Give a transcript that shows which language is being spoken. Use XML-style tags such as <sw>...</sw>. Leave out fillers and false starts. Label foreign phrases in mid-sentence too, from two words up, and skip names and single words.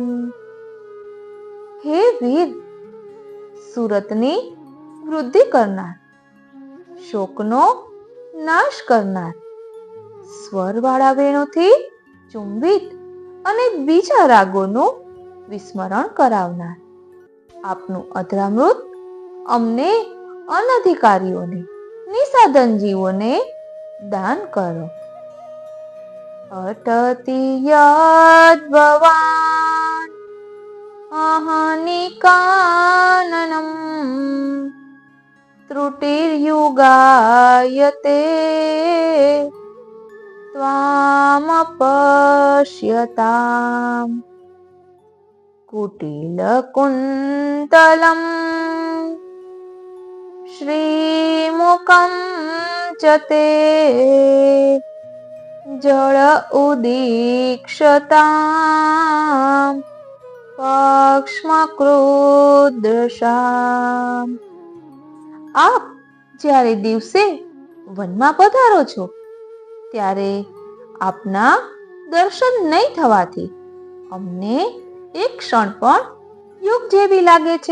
<gu>હે વીર, સુરતની વૃદ્ધિ કરનાર, શોકનો નાશ કરનાર, સ્વરવાળા વેણુથી ચુંબિત અને બીજા રાગોનું વિસ્મરણ કરાવનાર આપનું અધરામૃત અમને અનધિકારીઓને નિસાધન જીવોને દાન કરો.</gu> <sa>અટતિ યદ ભવાન અહનિકાનનમ त्रुटिर्युगायते त्वामपश्यताम् कुटिलकुन्तलम् श्रीमुखं च ते जल उदीक्षताम् પક્ષ્મકૃદૃશામ.</sa> <gu>આપ જ્યારે દિવસે વનમાં પધારો છો ત્યારે આપના દર્શન નહીં થવાથી અમને એક ક્ષણ પણ યુગ જેવી લાગે છે.</gu>